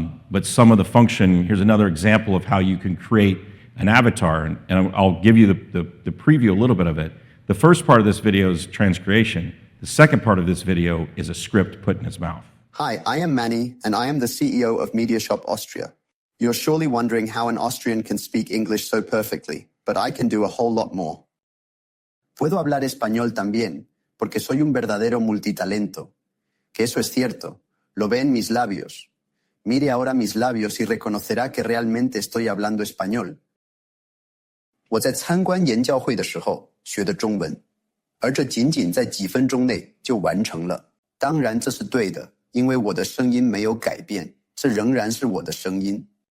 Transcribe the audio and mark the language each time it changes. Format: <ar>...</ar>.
<en>But some of the function, here's another example of how you can create an avatar, and I'll give you the preview a little bit of it. The first part of this video is transcreation. The second part of this video is a script put in his mouth. Hi, I am Manny, and I am the CEO of Media Shop Austria. You're surely wondering how an Austrian can speak English so perfectly, but I can do a whole lot more.</en> <es>Puedo hablar español también, porque soy un verdadero multitalento. Que eso es cierto, lo ve en mis labios. Mire ahora mis labios y reconocerá que realmente estoy hablando español.</es> <zh>我在参观研教会的时候学的中文，而这仅仅在几分钟内就完成了。当然这是对的，因为我的声音没有改变，这仍然是我的声音。</zh>